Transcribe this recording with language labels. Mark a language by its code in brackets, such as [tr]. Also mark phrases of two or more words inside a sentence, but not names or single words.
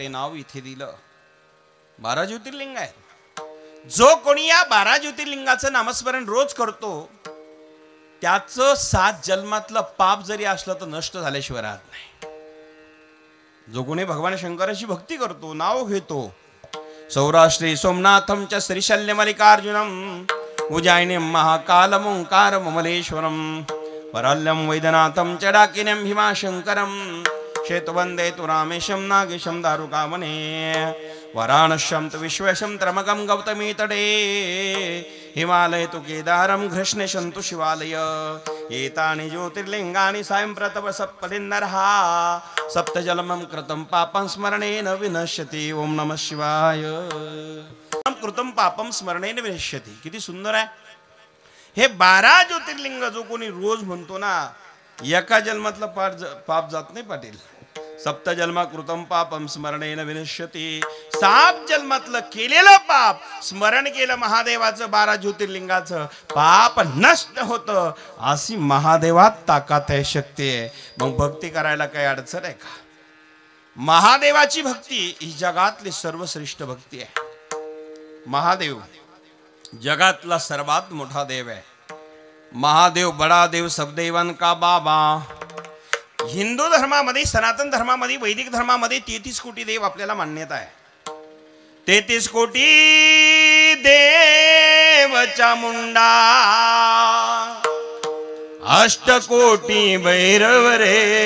[mr] ते नाव इथे दिलं. 12 ज्योतिर्लिंग आहेत. जो कोणी या 12 ज्योतिर्लिंगाचं नामस्मरण रोज करतो त्याचं 7 जन्मातलं पाप जरी असलं तर नष्ट झाल्याशिवाय राहत नाही. जो कोणी भगवान शंकराची भक्ती करतो, नाव घेतो, [sa] सौराष्ट्री सोमनाथम च श्रीशल्य मल्लिकार्जुनम उज्जैनीं महाकालम ओंकार ममलेश्वरम वराल्यम वैद्यनाथम च डाकिनीं भीमाशंकरम शेतवंदे तु रामेशम नागेशम दारुकामने वाराणस्यं तु विश्वेशं त्रमगं गौतमी तटे हिमालय तु केदारं घृष्णेशं तु शिवालय एतानि ज्योतिर्लिंगानि सायंप्रतप सप्तलिन्नरः सप्तजलमं कृतं पापं स्मरणेन विनश्यति. ओम नमः शिवाय. कृतं पापं स्मरणेन विनश्यति. [mr] किती सुंदर आहे हे 12 ज्योतिर्लिंग. जो कोणी रोज म्हणतो ना, एका जन्मातलं पाप जात नाही पाटील. [sa] सप्तजन्मा कृतं पापं स्मरणेन विनश्यति. [mr] 7 जन्मातलं केलेलं पाप स्मरण केलं महादेवाचं, 12 ज्योतिर्लिंगाचं, पाप नष्ट होतं. अशी महादेवात ताकद आहे, शक्ती आहे. मग भक्ती करायला काही अडचण आहे का? महादेवाची भक्ती ही जगातली सर्वश्रेष्ठ भक्ती आहे. महादेव जगातला सर्वात मोठा देव आहे. [hi] महादेव बडा देव, सब देवन का बाबा. [mr] हिंदू धर्मामध्ये, सनातन धर्मामध्ये, वैदिक धर्मामध्ये 33 कोटी देव आपल्याला मान्यता आहे. 33 कोटी देव चामुंडा, 8 कोटी भैरव रे.